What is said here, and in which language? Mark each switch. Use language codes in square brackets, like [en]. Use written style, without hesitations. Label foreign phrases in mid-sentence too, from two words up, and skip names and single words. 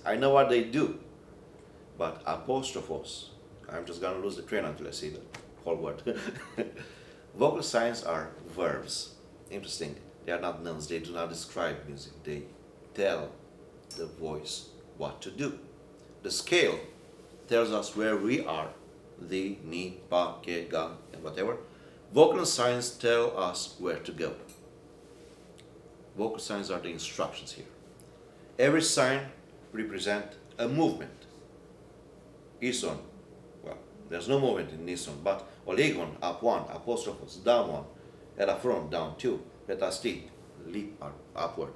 [en] I know what they do, but apostrophos, I'm just gonna lose the train until I see the whole word. Vocal signs are verbs. Interesting. They are not nouns. They do not describe music. They tell the voice what to do. The scale tells us where we are. The, [el] ni, pa, ke, ga, [en] and whatever. Vocal signs tell us where to go. Vocal signs are the instructions here. Every sign represents a movement. Ison, well, there's no movement in ison, but oligon, up one, apostrophos, down one, elafron, down two, petasti, leap upward.